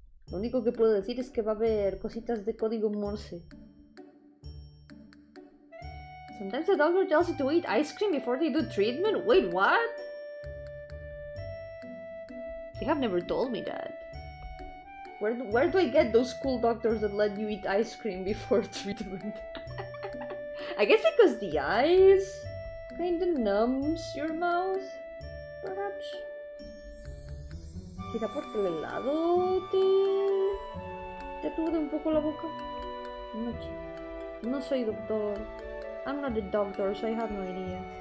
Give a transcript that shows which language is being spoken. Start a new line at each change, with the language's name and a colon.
Spanish: Lo único que puedo decir es que va a haber cositas de código Morse.
English: Sometimes the doctor tells you to eat ice cream before they do treatment? Wait, what? They have never told me that. Where do I get those cool doctors that let you eat ice cream before treatment? I guess because the ice kinda numbs your mouth, perhaps.
Spanish: Quizá porque el helado te aturde un poco la boca. No sé. No soy doctor.
English: I'm not a doctor, so I have no idea.